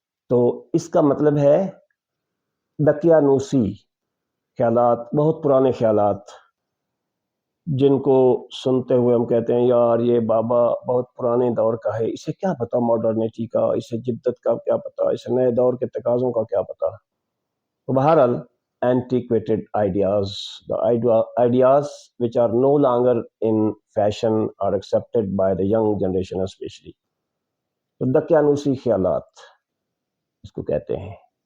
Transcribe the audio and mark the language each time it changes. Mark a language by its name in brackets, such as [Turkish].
[Hindi] तो इसका मतलब है दकियानूसी ख्यालात, बहुत पुराने ख्यालात, जिनको सुनते हुए हम कहते हैं यार ये बाबा बहुत पुराने दौर का है, इसे क्या पता मॉडर्निटी का, इसे जिद्दत का क्या पता, इसे नए दौर के तकाज़ों का क्या पता। तो बहरहाल [English] antiquated ideas, the ideas which are no longer in fashion are accepted by the young generation especially. [Hindi] तो दकियानूसी ख्यालात इसको कहते हैं।